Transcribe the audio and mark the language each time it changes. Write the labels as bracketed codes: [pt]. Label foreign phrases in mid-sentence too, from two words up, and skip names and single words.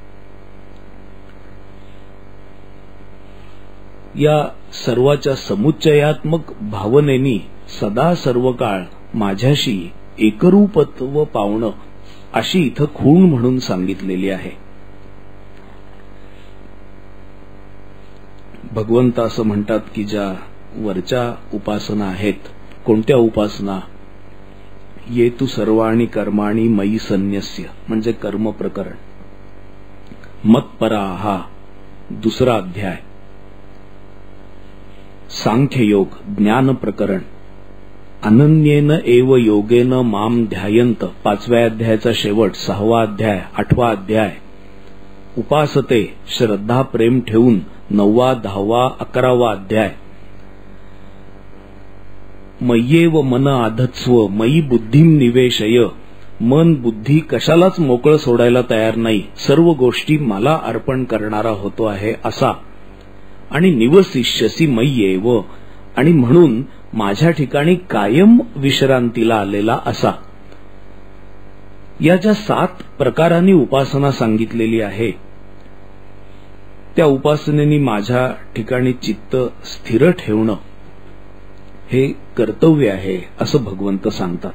[mr] या सर्वाच्या समुच्चयात्मक भावनेनी सदा सर्व काळ माझ्याशी एकरूपत्व पावणं अशी इथं खूण म्हणून सांगितलेली आहे. भगवंत असं म्हणतात की ज्या वरच्या उपासना आहेत, कोणत्या उपासना? [sa] ये तू सर्वाणी कर्माणी मयी संन्यस्य, [mr] म्हणजे कर्म प्रकरण. मत्परा हा दुसरा अध्याय. सांख्ययोग ज्ञान प्रकरण. [sa] अनन्येन एव योगेन माम ध्यायंत [mr] पाचव्या अध्यायाचा शेवट. 6वा अध्याय 8वा अध्याय. उपासते श्रद्धा प्रेम ठेवून 9वा 10वा 11वा अध्याय. [sa] मय्येव मन आधत्स्व मयी बुद्धीम निवेशय. [mr] मन बुद्धी कशालाच मोकळं सोडायला तयार नाही, सर्व गोष्टी मला अर्पण करणारा होतो आहे असा. आणि [sa] निवसिष्यसी मय्येव, [mr] आणि म्हणून माझ्या ठिकाणी कायम विश्रांतीला आलेला असा. या ज्या 7 प्रकारांनी उपासना सांगितलेली आहे, त्या उपासनेनी माझ्या ठिकाणी चित्त स्थिर ठेवणं हे कर्तव्य आहे असं भगवंत सांगतात.